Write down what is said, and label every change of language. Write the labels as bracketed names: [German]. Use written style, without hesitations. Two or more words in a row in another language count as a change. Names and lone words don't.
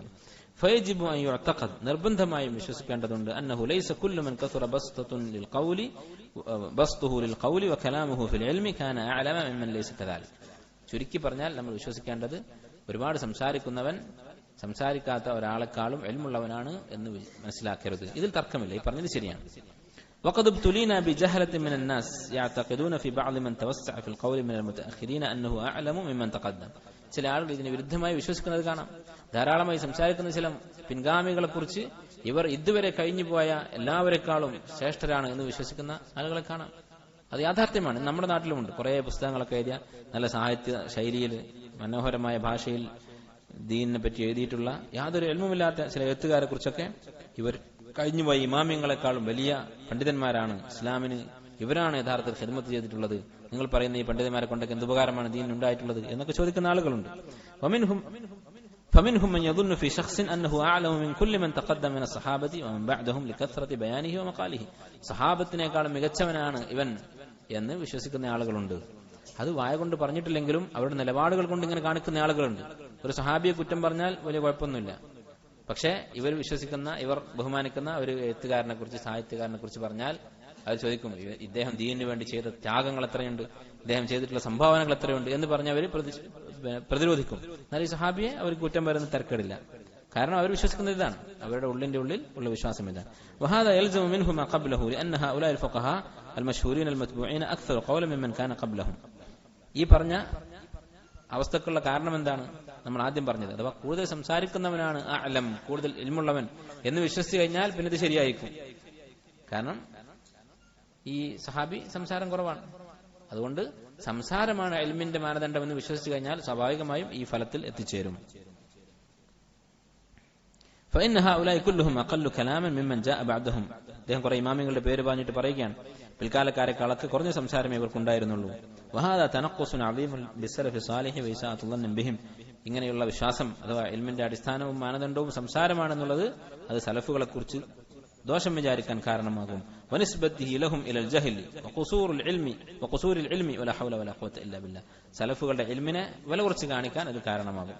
[Arabic] فيجب أن يعتقد, [Malayalam] നിർബന്ധമായും വിശ്വസിക്കേണ്ടതുണ്ട്, [Arabic] أنه ليس كل من كثر بسطه للقول وكلامه في العلم كان أعلم ممن ليس كذلك. [Malayalam] ചുരുക്കി പറഞ്ഞാൽ നമ്മൾ വിശ്വസിക്കേണ്ടത് ഒരുപാട് സംസാരിക്കുന്നവൻ സംസാരിക്കാത്ത ഒരാളെക്കാളും ഇൽമുള്ളവനാണ് എന്ന് മനസ്സിലാക്കരുത്. ഇതിൽ തർക്കമില്ല, ഈ പറഞ്ഞത് ശരിയാണ്. [Arabic] وقد ابتلينا بجهلة من الناس يعتقدون في بعض من توسع في القول من المتأخرين أنه أعلم ممن تقدم. [Malayalam] ചില ആളുകൾ ഇതിന് വിരുദ്ധമായി വിശ്വസിക്കുന്നത് കാണാം. ധാരാളമായി സംസാരിക്കുന്ന ചില പിൻഗാമികളെ കുറിച്ച് ഇവർ ഇതുവരെ കഴിഞ്ഞു പോയ എല്ലാവരെക്കാളും ശ്രേഷ്ഠരാണ് എന്ന് വിശ്വസിക്കുന്ന ആളുകളെ കാണാം. അത് യാഥാർത്ഥ്യമാണ്. നമ്മുടെ നാട്ടിലുമുണ്ട്. കുറെ പുസ്തകങ്ങളൊക്കെ എഴുതിയ നല്ല സാഹിത്യ ശൈലിയിൽ മനോഹരമായ ഭാഷയിൽ ദീനിനെ പറ്റി എഴുതിയിട്ടുള്ള യാതൊരു ഇൽമുമില്ലാത്ത ചില എഴുത്തുകാരെ കുറിച്ചൊക്കെ ഇവർ കഴിഞ്ഞുപോയി ഇമാമിങ്ങളെക്കാളും വലിയ പണ്ഡിതന്മാരാണ്, ഇസ്ലാമിന് ഇവരാണ് യഥാർത്ഥത്തിൽ ഖിദ്മത്ത് ചെയ്തിട്ടുള്ളത്, നിങ്ങൾ പറയുന്ന ഈ പണ്ഡിതന്മാരെ കൊണ്ടൊക്കെ എന്ത് ഉപകാരമാണ് ദീൻ ഉണ്ടായിട്ടുള്ളത് എന്നൊക്കെ ചോദിക്കുന്ന ആളുകളുണ്ട്. [Arabic] فمنهم من يظن في شخص أنه أعلم من كل من تقدم من الصحابة ومن بعدهم لكثرة بيانه ومقاله. [Malayalam] സഹാബത്തിനേക്കാളും മികച്ചവനാണ് ഇവൻ എന്ന് വിശ്വസിക്കുന്ന ആളുകളുണ്ട്. അത് വായ കൊണ്ട് പറഞ്ഞിട്ടില്ലെങ്കിലും അവരുടെ നിലപാടുകൾ കൊണ്ട് ഇങ്ങനെ കാണിക്കുന്ന ആളുകളുണ്ട്. ഒരു സഹാബിയെ കുറ്റം പറഞ്ഞാൽ വലിയ കുഴപ്പമൊന്നുമില്ല. പക്ഷേ ഇവർ വിശ്വസിക്കുന്ന, ഇവർ ബഹുമാനിക്കുന്ന ഒരു എഴുത്തുകാരനെ കുറിച്ച്, സാഹിത്യകാരനെ കുറിച്ച് പറഞ്ഞാൽ അവർ ചോദിക്കും, ഇദ്ദേഹം ദീനിന് വേണ്ടി ചെയ്ത ത്യാഗങ്ങൾ എത്രയുണ്ട്, ഇദ്ദേഹം ചെയ്തിട്ടുള്ള സംഭാവനകൾ എത്രയുണ്ട് എന്ന് പറഞ്ഞ് അവർ പ്രതിരോധിക്കും. എന്നാൽ ഈ സഹാബിയെ അവർ കുറ്റം പറയുന്ന തിരക്കേടില്ല. കാരണം അവർ വിശ്വസിക്കുന്നത് ഇതാണ്, അവരുടെ ഉള്ളിന്റെ ഉള്ളിൽ ഉള്ള വിശ്വാസം ഇതാണ്. [Arabic] وهذا يلزم منه ما قبله لأن هؤلاء الفقهاء المشهورين المتبوعين أكثر قولا ممن كان قبلهم. [Malayalam] ഈ പറഞ്ഞ അവസ്ഥക്കുള്ള കാരണം എന്താണ്? നമ്മൾ ആദ്യം പറഞ്ഞത്, അഥവാ കൂടുതൽ സംസാരിക്കുന്നവനാണ് അഅലം, കൂടുതൽ ഇൽമുള്ളവൻ എന്ന് വിശ്വസിച്ചു കഴിഞ്ഞാൽ പിന്നെ ഇത് ശരിയായിരിക്കും. കാരണം ഈ സഹാബി സംസാരം കുറവാണ്. അതുകൊണ്ട് സംസാരമാണ് ഇൽമിന്റെ മാനദണ്ഡം എന്ന് വിശ്വസിച്ചു കഴിഞ്ഞാൽ സ്വാഭാവികമായും ഈ ഫലത്തിൽ എത്തിച്ചേരും. [Arabic] فإن هؤلاء كلهم أقل كلاما ممن جاء بعدهم. [Malayalam] അദ്ദേഹം കുറെ ഇമാമിങ്ങളുടെ പേര് പറഞ്ഞിട്ട് പറയുകയാണ്, പിൽക്കാലക്കാരെക്കാളൊക്കെ കുറഞ്ഞ സംസാരമേ ഇവർക്കുണ്ടായിരുന്നുള്ളൂ. [Arabic] وهذا تنقص عظيم للسلف الصالح وإساءة الظن بهم. [Malayalam] ഇങ്ങനെയുള്ള വിശ്വാസം അഥവാ ഇൽമിന്റെ അടിസ്ഥാനവും മാനദണ്ഡവും സംസാരമാണെന്നുള്ളത് അത് സലഫുകളെ കുറിച്ച് ദോഷം വിചാരിക്കാൻ കാരണമാകും. [Arabic] ونسبته لهم إلى الجهل وقصور العلم ولا حول ولا قوة إلا بالله. [Malayalam] സലഫുകളുടെ ഇൽമിനെ വില കുറച്ച് കാണിക്കാൻ അത് കാരണമാകും.